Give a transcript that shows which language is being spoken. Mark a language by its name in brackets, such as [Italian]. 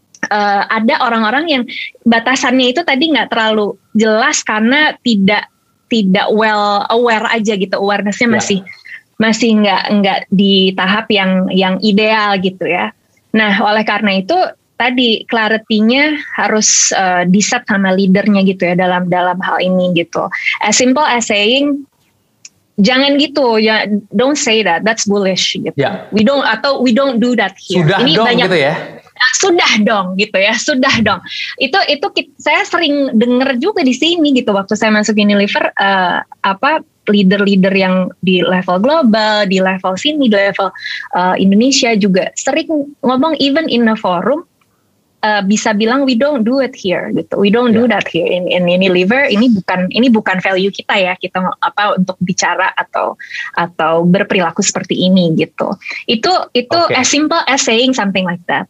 [Indonesian] ada orang-orang yang batasannya itu tadi nggak terlalu jelas karena tidak well aware aja gitu, awarenessnya masih nggak di tahap yang ideal gitu ya. Nah, oleh karena itu tadi clarity-nya harus di-set sama leadernya gitu ya dalam hal ini gitu. [English] As simple as saying [Indonesian] jangan gitu ya, [English] don't say that's bullish gitu. Yeah. We don't do that here. [Indonesian] Sudah ini dong banyak, gitu ya. Sudah dong gitu ya, sudah dong. Itu saya sering dengar juga di sini gitu waktu saya masuk Unilever, leader-leader yang di level global, di level sini, di level Indonesia juga sering ngomong [English] even in a forum [Indonesian] bisa bilang [English] we don't do it here [Indonesian] gitu. [English] We don't do that here in Unilever. [Indonesian] Ini bukan value kita ya. Kita untuk bicara atau berperilaku seperti ini gitu. [English] Itu as simple as saying something like that.